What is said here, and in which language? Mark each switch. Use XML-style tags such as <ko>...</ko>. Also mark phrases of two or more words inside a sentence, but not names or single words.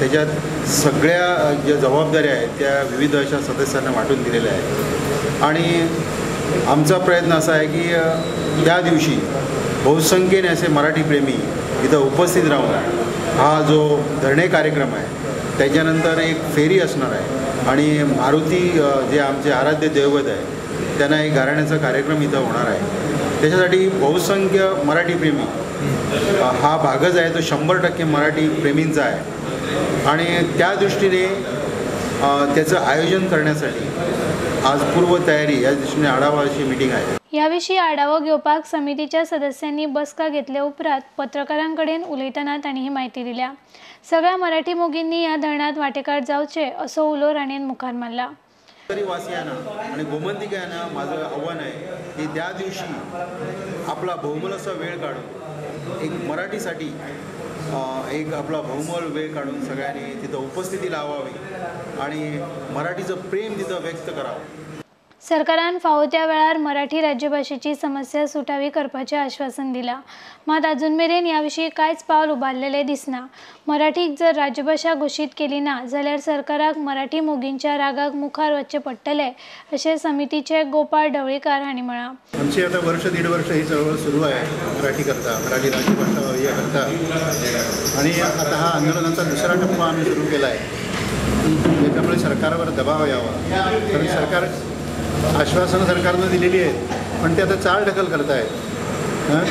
<mr>त्याच्यात सगळ्या ज्या जबाबदाऱ्या आहेत त्या विविध अशा सदस्यांना वाटून दिलेल्या आहेत आणि आमचा प्रयत्न असा आहे की त्या दिवशी बहुसंख्येने असे मराठी प्रेमी इथं उपस्थित राहून हा जो धरणे कार्यक्रम आहे त्याच्यानंतर एक फेरी असणार आहे आणि मारुती जे आमचे आराध्य दैवत आहे त्यांना एक घराण्याचा कार्यक्रम इथं होणार आहे। त्याच्यासाठी बहुसंख्य मराठी प्रेमी हा भागच आहे तो 100% मराठी प्रेमींचा आहे आणि त्या दृष्टीने त्याचं आयोजन करण्यासाठी आज पूर्वतयारी या दृष्टीने आढावाची मीटिंग आहे।</mr> <kok>याविषयी आढावा घेवपाक समितीच्या सदस्यांनी बसका घेतले उपरांत पत्रकारांकडेन उलयतना तांणी ही माहिती दिल्या। सगळ्या मराठी मोगींनी या धरणात वांटेकार जावचे असो उलो राणेन मुखार मारला।</kok> <mr>वासियांना आणि गोमंतकांना माझं आव्हान आहे की त्या दिवशी आपला बहुमोल असा वेळ काढून एक मराठीसाठी एक आपला बहुमोल वेळ काढून सगळ्यांनी तिथं उपस्थिती लावावी आणि मराठीचं प्रेम तिथं व्यक्त करावं।</mr> <kok>सरकारान फावो त्या वेळार मराठी राज्यभाषेची समस्या सुटावी करपाचें आश्वासन दिला, मात अजून मेरेन याविषयी कांयच पावल उबारलेले दिसना। मराठीक जर राज्यभाषा घोषित केली ना जाल्यार सरकाराक मराठी मोगींच्या रागाक मुखार वचचें पडटलें अशें समितीचे गोपाळ ढवळीकार हांणी म्हळां।</kok> <mr>आमची आता वर्ष दीड वर्ष ही चळवळ सुरू आहे मराठी करता, मराठी राज्यभाषा या करता आणि आता हा आंदोलनाचा दुसरा टप्पा आम्ही सुरू केला आहे। त्याच्यामुळे सरकारवर दबाव यावा, कारण सरकार आश्वासनं सरकारनं दिलेली आहेत पण ते आता चालढकल करत आहेत।</mr>